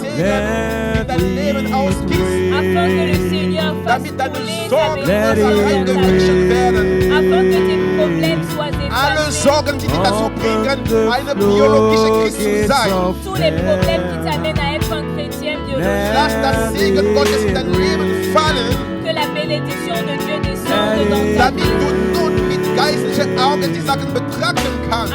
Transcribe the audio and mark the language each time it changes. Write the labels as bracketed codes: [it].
[de] Segen in dein Leben ausgießt, [fr] afin que le Seigneur fasse [de] damit deine [fr] couler [de] Sorgen [fr] ta Let it [de] reingewaschen werden. [fr] afin que tes problèmes soient [de] Alle [fr] effacés. [de] Sorgen, die dich dazu bringen, eine biologische Christ zu sein. [fr] Tous les problèmes qui t'amènent à être un chrétien biologique, [de] Lass das Segen Gottes in dein Leben fallen, [fr] que la bénédiction de Dieu descende dans ta [de] damit [fr] vie, [de] du nun mit geistlichen Augen die Sachen betrachten kannst